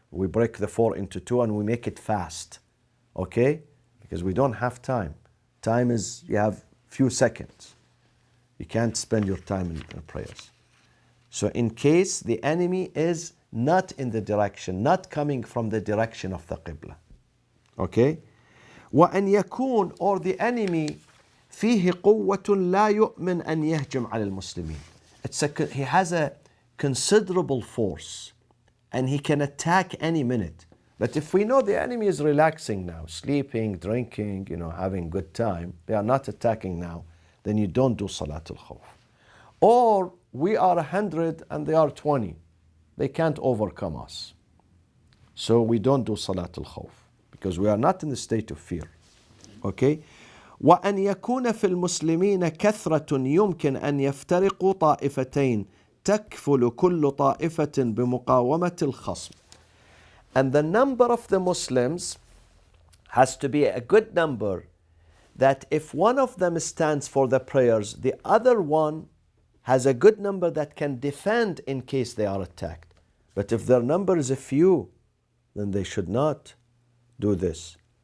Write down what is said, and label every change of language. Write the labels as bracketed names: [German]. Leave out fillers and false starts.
[English] We break the 4 into 2 and we make it fast. Okay? Because we don't have time. Time is, you have few seconds. You can't spend your time in prayers. So in case the enemy is not in the direction, not coming from the direction of the Qibla. Okay? [Arabic] وأن يكون, [English] or the enemy [Arabic] فيه قوة لا يؤمن أن يهجم على المسلمين. [English] He has a considerable force and he can attack any minute. But if we know the enemy is relaxing now, sleeping, drinking, having good time, they are not attacking now, then you don't do Salatul Khawf. Or we are 100 and they are 20. They can't overcome us. So we don't do Salatul Khawf because we are not in the state of fear. Okay? [Arabic] وأن يكون في المسلمين كثرة يمكن أن يفترقوا طائفتين تكفل كل طائفة بمقاومة الخصم. [English] And the number of the Muslims has to be a good number that if one of them stands for the prayers, the other one has a good number that can defend in case they are attacked. But if their number is a few, then they should not do this.